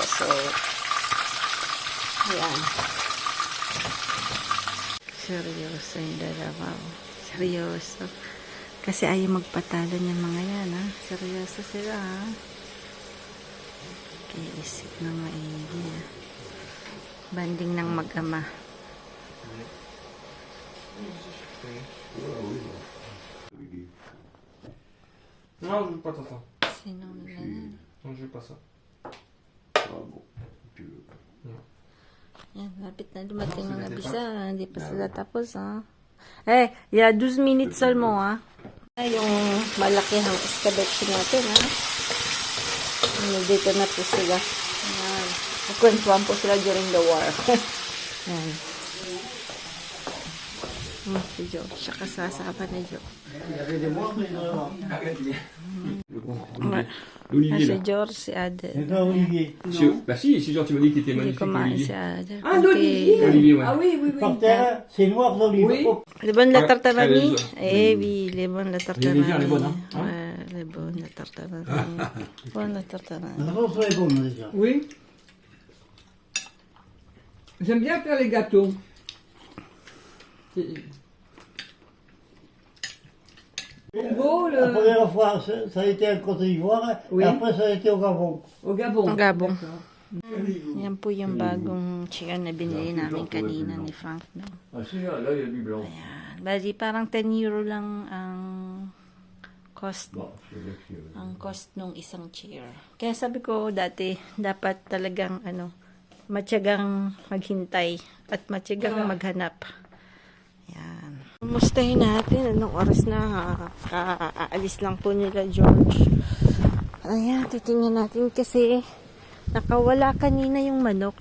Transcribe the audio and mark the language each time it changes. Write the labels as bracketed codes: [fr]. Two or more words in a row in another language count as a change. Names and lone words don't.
[tl] So, ayan. Seryoso yung dalawa. Seryoso. Kasi ayaw magpatalo ng mga yan, ha. Seryoso sila, ha. Kiisip ng maigi, ha. Banding ng mag-ama. [fr] Non, je veux pas ça. [tl] Sino na? [fr] Non, je veux pas ça. [tl] Yan, lapit na dumating mga bisa. Hindi pa sila tapos, ha. [fr] Yeah, 12 minutes seulement, [tl] ha. Yung malakihang escabeche natin, ha. Dito na po sila. Yan. Nagkwentuhan po sila [en] during the war. [tl] Yan. Si Jo. Siya kasasama na Jo. Si George, si Adel. [fr] Bah si, genre tu m'as dit que t'étais [tl] Hindi [fr] magnifique. [tl] kumain si Olivier. [fr] Adel. Ah, l'olivier. Olivier, ouais. Ah oui, oui, oui. Par terre, c'est noir d'olive. Oui. Les bonnes la Ouais, tartaranie? allez, Oui, les bonnes la tartaranie. légères, les bonnes, hein. Ouais, les bonnes la tartaranie. Bonnes la tartaranie. La sauce est bonne déjà. Oui. J'aime bien faire les gâteaux. Beau, La le... première fois, ça a été en Côte d'Ivoire, Oui. et après ça a été au Gabon. Au Gabon. Au Gabon. D'accord. [tl] Yan po yung bagong chicken na binili namin kanina ni Frank. No? [fr] Ah si, là il y a du blanc. [tl] Ayan. Bali, parang 10 euro lang ang cost. [fr] Bon, c'est vrai que... [tl] Ang cost nung isang chair. Kaya sabi ko dati, dapat talagang matyagang maghintay at matyagang maghanap. Yan. Kumustahin natin. Anong oras na? Aalis lang po nila George. Ayan, titingnan natin kasi nakawala kanina yung manok.